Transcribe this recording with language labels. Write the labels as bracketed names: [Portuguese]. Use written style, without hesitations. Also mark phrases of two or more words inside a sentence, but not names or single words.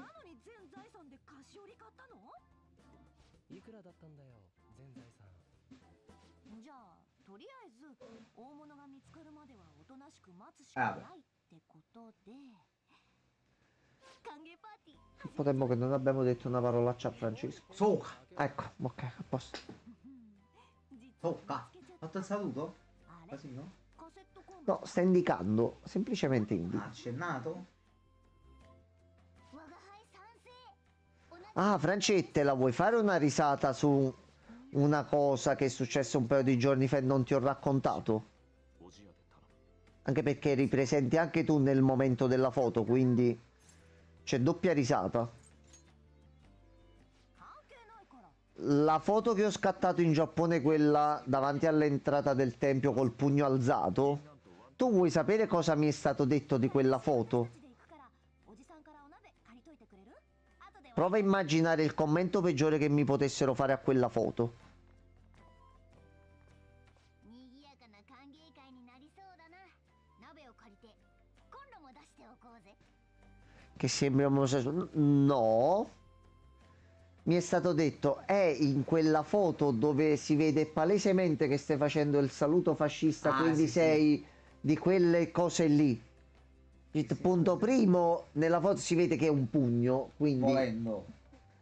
[Japanese] なのに全財産で菓子折り買ったのいくらだったんだよ全財産じゃあとりあえず大物が見つかるまではおとなしく待つしかないってことで歓迎パーティー [Italian] Potremmo che non abbiamo detto una parolaccia a Francesco. Soca. Ecco, ok, a posto. [Japanese] 実は [Italian] Tocca. [Japanese] 見つけちゃっ [Italian] Fatto il saluto? [Japanese] たあれ [Italian] Quasi no? [Japanese] カセットコンロ [Italian] No, sta indicando, semplicemente Ha indica. accennato? [Japanese] 我が輩賛成同じ [Italian] Ah, Francette, la vuoi fare una risata su una cosa che è successa un paio di giorni fa e non ti ho raccontato? [Japanese] おじやで頼む [Italian] Anche perché eri presente anche tu nel momento della foto, quindi c'è doppia risata. [Japanese] 関係ないから [Italian] La foto che ho scattato in Giappone, quella davanti all'entrata del tempio col pugno alzato, tu vuoi sapere cosa mi è stato detto di quella foto? [Japanese] で行くからおじさんからお鍋借りといてくれる後で [Italian] Prova a immaginare il commento peggiore che mi potessero fare a quella foto. [Japanese] 賑やかな歓迎会になりそうだな鍋を借りてコンロも出しておこうぜ [Italian] Che sembra omosessuale. No. Mi è stato detto, è in quella foto dove si vede palesemente che stai facendo il saluto fascista, Ah, quindi sì, sei di quelle cose lì. Il punto primo, nella foto si vede che è un pugno, quindi